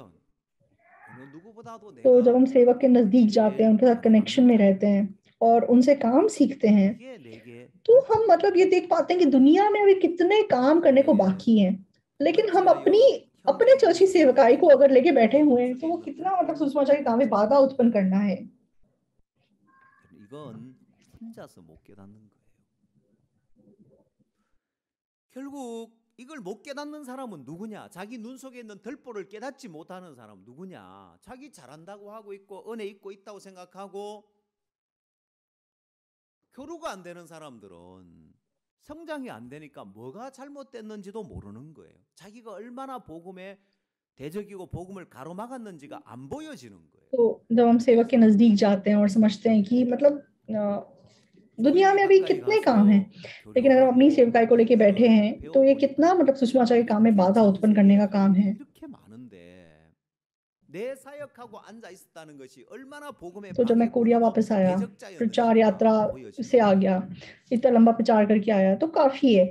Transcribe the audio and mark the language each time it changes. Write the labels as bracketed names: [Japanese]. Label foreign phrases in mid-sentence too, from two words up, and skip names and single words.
[Hindi] तो जब हम सेवक के नजदीक जाते हैं, उनके साथ कनेक्शन में रहते हैं और उनसे काम सीखते हैं, तो हम मतलब ये देख पाते हैं कि दुनिया में अभी कितने काम करने को बाकी हैं। लेकिन हम अपने चर्ची सेवकाई को अगर लेके बैठे हुए हैं तो वो कितना मतलब सुसमाचार के काम में बाधा उत्पन्न करना है। [Korean] 결국 이걸 못 깨닫는 사람은 누구냐? 자기 눈 속에 있는 들보를 깨닫지 못하는 사람 누구냐? 자기 잘한다고 하고 있고 은혜 있고 있다고 생각하고 교류가 안 되는 사람들은 성장이 안 되니까 뭐가 잘못됐는지도 모르는 거예요. 자기가 얼마나 복음에 대적이고 복음을 가로막았는지가 안 보여지는 거예요. [Hindi] तो जब हम सेवक के नजदीक जाते हैं और समझते हैं कि मतलब दुनिया में अभी कितने काम हैं, लेकिन अगर हम अपनी सेवकाई को लेके बैठे हैं तो ये कितना मतलब सुसमाचार के काम में बाधा उत्पन्न करने का काम है। तो जब मैं कोरिया वापस आया, प्रचार यात्रा से आ गया, इतना लंबा प्रचार करके आया, तो काफी है।